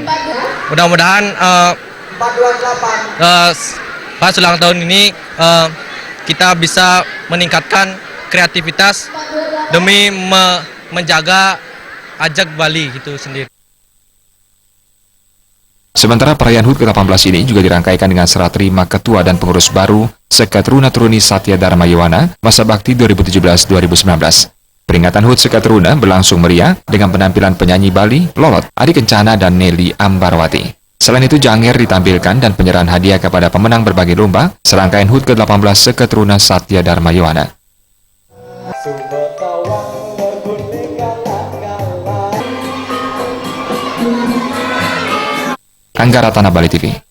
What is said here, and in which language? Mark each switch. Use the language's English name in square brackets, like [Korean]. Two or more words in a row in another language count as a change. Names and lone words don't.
[Indonesian] Mudah-mudahan pas ulang tahun ini kita bisa meningkatkan kreativitas demi menjaga ajak Bali itu sendiri. Sementara perayaan HUT ke-18 ini juga dirangkaikan dengan serah terima Ketua dan Pengurus baru Seke Truna Truni Satya Dharma Yohana masa bakti 2017-2019. Peringatan HUT Seke Truna berlangsung meriah dengan penampilan penyanyi Bali, Lolot, Adi Kencana, dan Nelly Ambarwati. Selain itu, Janger ditampilkan dan penyerahan hadiah kepada pemenang berbagai lomba serangkaian HUT ke-18 Seke Truna Satya Dharma Yohana. Angga Ratana, Bali TV.